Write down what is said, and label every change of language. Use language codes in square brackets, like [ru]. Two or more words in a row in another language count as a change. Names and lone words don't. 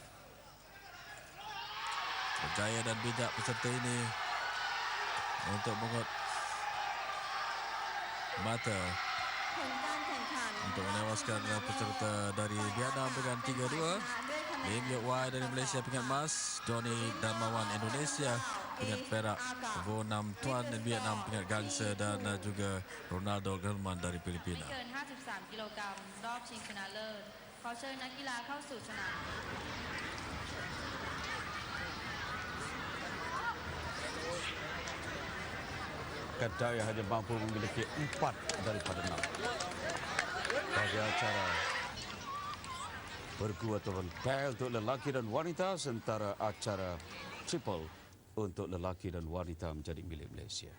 [ms] Berjaya dan bijak peserta ini untuk mengut mata untuk menewaskan peserta dari Vietnam dengan 3-2. Lim Yuk Wai dari Malaysia pingat emas, Doni Darmawan Indonesia pingat perak, Vo Nam Tuan dari Vietnam pingat gangsa dan juga Ronaldo Gelman dari Filipina. [th] เกิน 53 กิโลกรัมรอบชิงชนะเลิศขอเชิญนักกีฬาเข้าสู่สนาม [ms] Kedai hanya mampu memiliki 4 daripada 6. Bagi acara bergu ataupun pair untuk lelaki dan wanita, sementara acara triple untuk lelaki dan wanita menjadi milik Malaysia.